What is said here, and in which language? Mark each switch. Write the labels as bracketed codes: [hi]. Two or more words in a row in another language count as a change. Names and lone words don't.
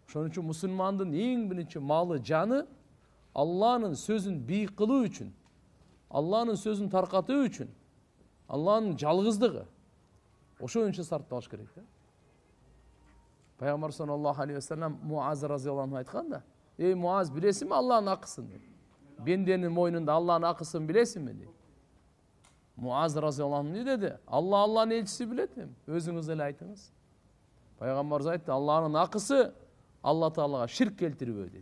[ky] Ошон үчүн мусулмандын эң биринчи малы, жаны Алланын сөзүн бийик кылуу үчүн, Алланын сөзүн таркатуу үчүн, Алланын жалгыздыгы. Ошон үчүн сарпталыш керек да. Пайгамбар [ar] صلى الله عليه وسلم [ky] Муаз [ar] رضي الله عنه [ky] айтканда, "Ey Муаз, билесиңби Алланын акысын?" дейт. Бенденин мойнунда Алланын акысын билесиңби дейт. Муаз [ar] رضي الله عنه [ky] не деди? Алланын элчиси билет, өзүңүз эле айтыңыз. Пайгамбарыбыз айтты, Алланын акысы Алла Таалага ширк келтирбөө деди.